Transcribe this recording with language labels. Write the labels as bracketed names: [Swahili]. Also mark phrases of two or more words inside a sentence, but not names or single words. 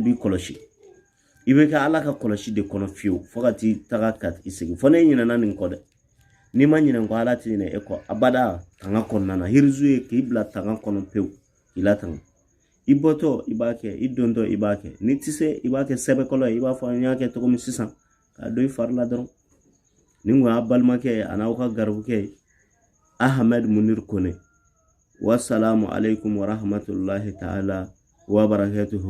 [Bambara] b'i kɔlɔsi i bɛ kɛ ala ka kɔlɔsi de kɔnɔ fiyewu fo ka t'i taga ka i segin fo ne ɲinɛna nin kɔ dɛ ni ma ɲinɛ ko ala ti ne eko abada tanga kɔnɔna hirzu ye k'i bila tanga kɔnɔ pewu ila tanga i bɔtɔ i b'a kɛ i dontɔ i b'a kɛ ni ti se i b'a kɛ sɛbɛkɔlɔ ye i b'a fɔ n y'a kɛ cogo min sisan ka do i fari la dɔrɔn ni ko a balimakɛ a n'aw ka garibukɛ Ahmed Munir Kone [Arabic] والسلام عليكم ورحمة الله تعالى وبركاته.